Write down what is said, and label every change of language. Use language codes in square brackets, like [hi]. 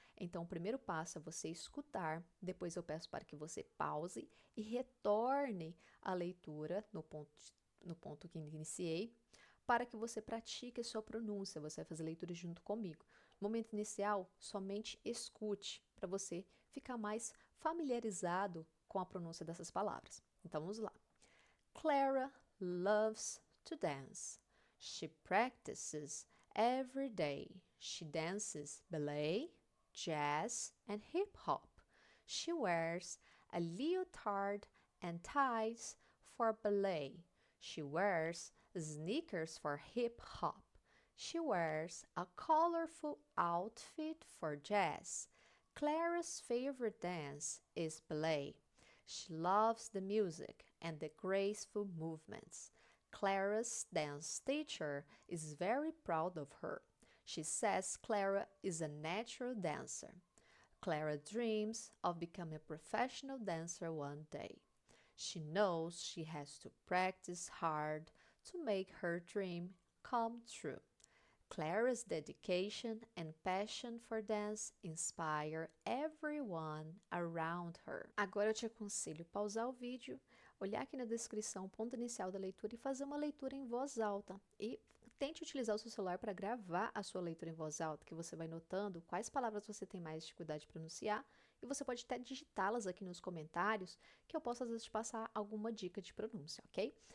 [pt] Então, o primeiro passo é você escutar, depois eu peço para que você pause e retorne à leitura no ponto que iniciei, para que você pratique a sua pronúncia. Você vai fazer leitura junto comigo. No momento inicial, somente escute para você ficar mais familiarizado com a pronúncia dessas palavras. Então vamos lá. [en] Clara loves to dance. She practices every day. She dances ballet, jazz, and hip hop. She wears a leotard and ties for ballet. She wears sneakers for hip hop. She wears a colorful outfit for jazz. Clara's favorite dance is ballet. She loves the music and the graceful movements. Clara's dance teacher is very proud of her. She says Clara is a natural dancer. Clara dreams of becoming a professional dancer one day. She knows she has to practice hard to make her dream come true. Clara's dedication and passion for dance inspire everyone around her. [pt] Agora eu te aconselho pausar o vídeo, olhar aqui na descrição o ponto inicial da leitura e fazer uma leitura em voz alta. E tente utilizar o seu celular para gravar a sua leitura em voz alta, que você vai notando quais palavras você tem mais dificuldade de pronunciar e você pode até digitá-las aqui nos comentários, que eu posso às vezes te passar alguma dica de pronúncia, ok?